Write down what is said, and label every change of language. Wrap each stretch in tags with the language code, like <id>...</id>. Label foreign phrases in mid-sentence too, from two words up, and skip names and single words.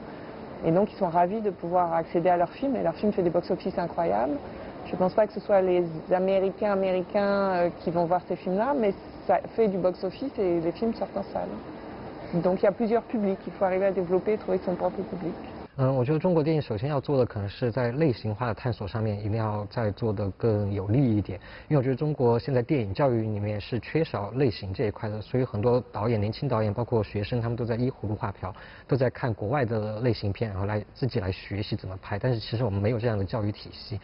<fr>Et donc ils sont ravis de pouvoir accéder à leurs films. Et leurs films font des box-office incroyables. Je ne pense pas que ce soit les Américains qui vont voir ces films-là, mais ça fait du box-office et les films sortent en salle. Donc il y a plusieurs publics, il faut arriver à développer et trouver son propre public.</fr> <zh>我觉得中国电影首先要做的可能是在类型化的探索上面一定要再做得更有利一点，因为我觉得中国现在电影教育里面是缺少类型这一块的，所以很多导演、年轻导演包括学生他们都在依葫芦画瓢，都在看国外的类型片，然后自己来学习怎么拍，但是其实我们没有这样的教育体系。</zh>